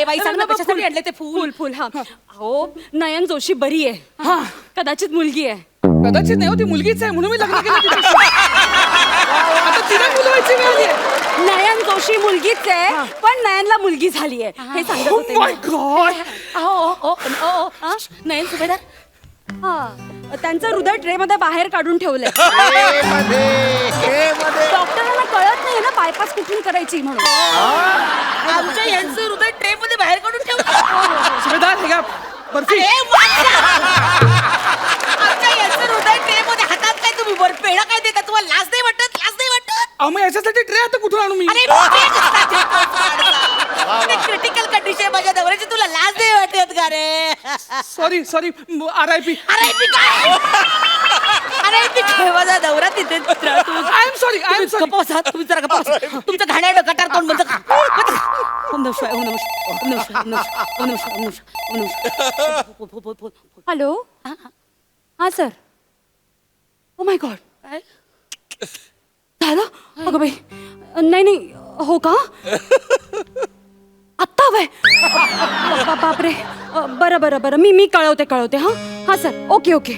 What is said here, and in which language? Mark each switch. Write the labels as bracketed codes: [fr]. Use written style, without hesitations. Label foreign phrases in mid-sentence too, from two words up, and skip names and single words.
[mr] ए बाई सांग ना, कशासाठी आणले ते फुल? फुल हा. अहो नयन जोशी बरी आहे. कदाचित मुलगी आहे. कदाचित नाही हो, ती मुलगीच आहे म्हणून मी लग्न केलं तिच्याशी. आता तिला मुलं व्हायची वेळ आली आहे. नयन जोशी मुलगीच आहे, पण नयनला मुलगी झाली आहे हे सांगत होते. [en] Oh my God. [mr] नयन सुभेदार, त्यांचं हृदय ट्रे मध्ये बाहेर काढून ठेवलंय डॉक्टरांना कळत नाही ना बायपास कुठून करायची म्हणून. आमच्या यांचं हृदय ट्रे मध्ये बाहेर काढून ठेवलं. सुभेदार हे का बर्फी आमच्या यांचं हृदय ट्रे मध्ये हातात काय तुम्ही पेढा काय देता? तुम्हाला लाज नाही वाटत? लाज नाही वाटत? अहो मग याच्यासाठी ट्रे आता कुठून आणू मी? अरे [en] critical condition [mr] माझ्या नवऱ्याची, तुला लाज नाही वाटत का रे? [en] Sorry RIP. [mr] अरे माझा नवरा तिथे [en] I am sorry [mr] तुम्ही जरा गप्पा बसा. तुमचं घाणेरडं गटार तोंड बंद करा. [sa] ओम नमः शिवाय, ओम नमः शिवाय, ओम नमः शिवाय, ओम नमः शिवाय, ओम नमः शिवाय, ओम नमः शिवाय, ओम नमः शिवाय. [mr] हॅलो हा सर. [en] Oh my God [mr] झालं अगं बाई. नाही हो का आत्ता हवंय. बापरे. बरं मी कळवते हा सर. ओके